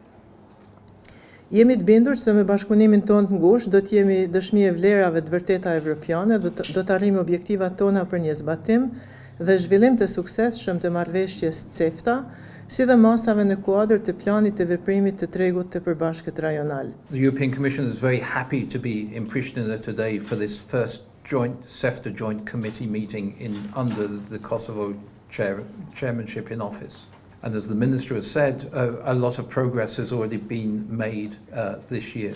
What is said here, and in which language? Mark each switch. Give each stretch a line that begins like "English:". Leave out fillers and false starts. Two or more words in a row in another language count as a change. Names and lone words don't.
Albanian: Jemi të bindur se me bashkëpunimin tonë të ngushtë do të jemi dëshmi e vlerave të vërteta evropiane, do të arrijmë objektivat tona për një zbatim dhe zhvillim të suksesshëm të marrëveshjes CEFTA, si dhe masave në kuadër të planit të veprimit të tregut të përbashkët rajonal.
English: The European Commission is very happy to be in Pristina today for this first CEFTA joint committee meeting under the Kosovo chairmanship in office. And as the Minister has said, a lot of progress has already been made this year.